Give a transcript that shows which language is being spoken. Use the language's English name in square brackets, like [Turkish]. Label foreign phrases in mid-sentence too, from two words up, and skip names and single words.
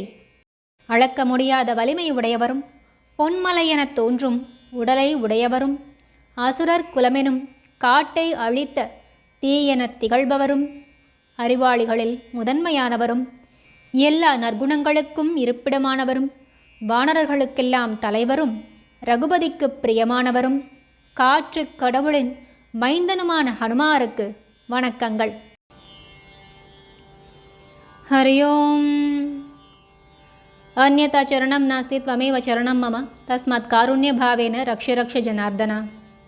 [Tamil] அளக்க முடியாத வலிமை உடையவரும் பொன்மலையெனத் தோன்றும் உடலை உடையவரும் அசுரர் குலமெனும் காட்டை அழித்த தீயெனத் திகழ்பவரும் அறிவாளிகளில் முதன்மையானவரும் எல்லா நற்குணங்களுக்கும் இருப்பிடமானவரும் வானரர்களுக்கெல்லாம் தலைவரும் ரகுபதிக்கு பிரியமானவரும் காற்று கடவுளின் மைந்தனுமான ஹனுமாருக்கு வணக்கங்கள். [Sanskrit] हरि ओम्। अन्यथा चरणं नास्ति त्वमेव चरणं मम तस्मात् कारुण्यभावेन रक्ष रक्ष जनार्दन।